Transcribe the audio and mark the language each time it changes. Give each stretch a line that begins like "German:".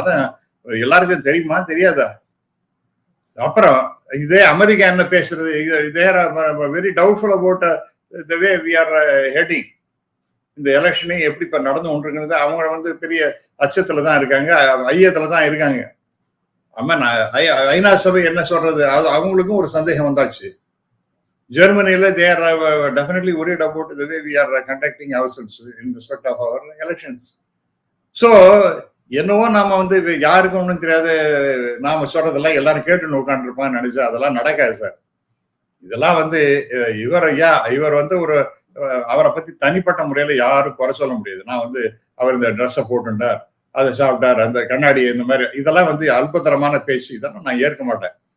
Tamil: அதான் எல்லாருக்கும் தெரியுமா தெரியாதா? அப்புறம் இதே அமெரிக்கா என்ன பேசுறது, இதே
English: Very doubtful about the way we are heading.
Tamil: இந்த எலெக்ஷனே எப்படி இப்ப நடந்து கொண்டிருக்கிறது, அவங்க வந்து பெரிய அச்சத்துல தான் இருக்காங்க, ஐயத்துல தான் இருக்காங்க. ஆமா, ஐநா சபை என்ன சொல்றது, அது அவங்களுக்கும் ஒரு சந்தேகம் வந்தாச்சு.
English: ஜெர்மனியில they are definitely worried about the way we are conducting ourselves in respect of our elections.
Tamil: So என்னவோ நாம வந்து யாருக்கும் ஒன்றும் தெரியாது, நாம சொல்றதெல்லாம் எல்லாரும் கேட்டு உட்காந்துருப்பான்னு நினைச்சா அதெல்லாம் நடக்காது சார். இதெல்லாம் வந்து இவர் வந்து ஒரு அவரை பத்தி தனிப்பட்ட முறையில யாரும் குறை சொல்ல முடியாது. நான் வந்து அவர் இந்த ட்ரெஸ்ஸை போட்டுட்டார், அதை சாப்பிட்டார், அந்த கண்ணாடி, இந்த மாதிரி இதெல்லாம் வந்து அல்பத்தரமான பேச்சு, இதெல்லாம் நான் ஏற்க மாட்டேன்.